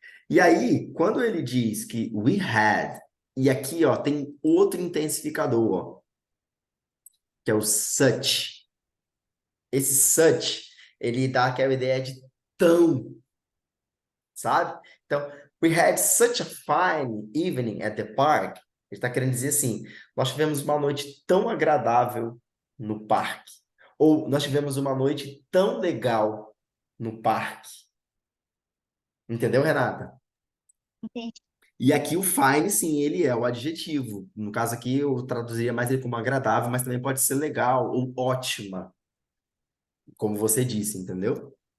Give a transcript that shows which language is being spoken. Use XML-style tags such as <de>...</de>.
<pt>E aí, quando ele diz que</pt> <en>we had,</en> <pt>e aqui, ó, tem outro intensificador, ó, que é o such. Esse such, ele dá aquela ideia de tão, sabe?</pt> <en>Então, we had such a fine evening at the park.</en> <pt>Ele está querendo dizer assim, nós tivemos uma noite tão agradável no parque. Ou nós tivemos uma noite tão legal no parque. Entendeu, Renata? Entendi. E aqui o fine, sim, ele é o adjetivo. No caso aqui, eu traduziria mais ele como agradável, mas também pode ser legal ou ótima, como você disse, entendeu?</pt>